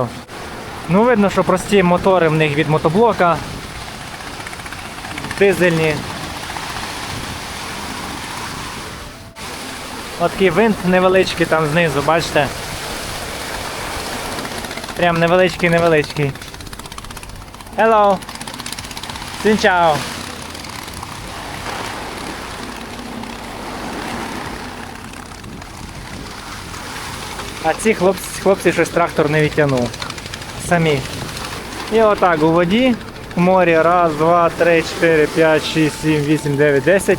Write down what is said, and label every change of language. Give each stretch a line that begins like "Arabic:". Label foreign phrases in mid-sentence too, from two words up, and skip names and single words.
Ukrainian: Ну, видно, що прості мотори в них від мотоблока. Дизельні. От такий винт невеличкий там знизу, бачите? Прям невеличкий.
Vietnamese: Hello! Xin chào!
Ukrainian: А ці хлопці щось трактор не відтягнув. Самі. І отак у воді, в морі, 1, 2, 3, 4, 5, 6, 7, 8, 9, 10.